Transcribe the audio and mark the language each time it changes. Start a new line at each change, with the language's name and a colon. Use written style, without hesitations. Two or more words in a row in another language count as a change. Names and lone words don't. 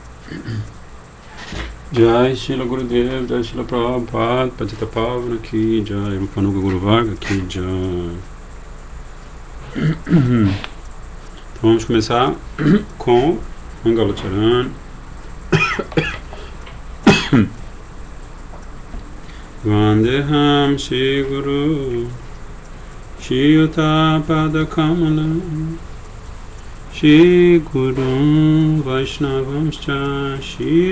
Hindi: जय शिला गुरुदेव, जय शिला प्रभुपाद, पतित पावन की जय, रूपानुग गुरु वर्ग की जय.
Portuguese: Então vamos começar com
Sanskrit: मङ्गल चरण. वन्देहम् श्री गुरु श्री युत पद कमल श्री गुरु वैष्णवांश्च श्री